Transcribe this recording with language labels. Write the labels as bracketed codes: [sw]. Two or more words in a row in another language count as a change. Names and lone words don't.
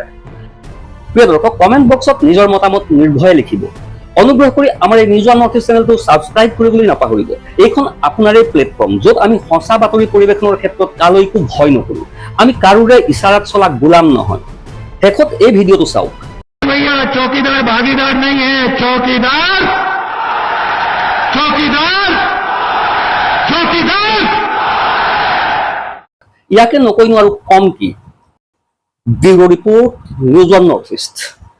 [as] প্ৰিয় দৰ্শক, কমেণ্ট বক্সত নিজৰ মতামত নিৰ্ভয়ে লিখিব। অনুগ্ৰহ কৰি আমাৰ এই নিউজ ওৱান নৰ্থ ইষ্ট চেনেলটো ছাবস্ক্ৰাইব কৰিবলৈ নাপাহৰিব। এইখন আপোনাৰে প্লেটফৰ্ম, য'ত আমি সঁচা বাতৰি পৰিৱেশনৰ ক্ষেত্ৰত কালৈকো ভয় নকৰোঁ। আমি কাৰোৰে ইচাৰাত চলা গোলাম নহয়। শেষত এই ভিডিঅ'টো চাওক। [hi] चौकीदार भागीदार नहीं है, चौकीदार चौकीदार चौकीदार। [as] ইয়াকে নকৈনো আৰু কম কি? [en] bureau report, [as] নিউজ ওৱান নৰ্থ ইষ্ট।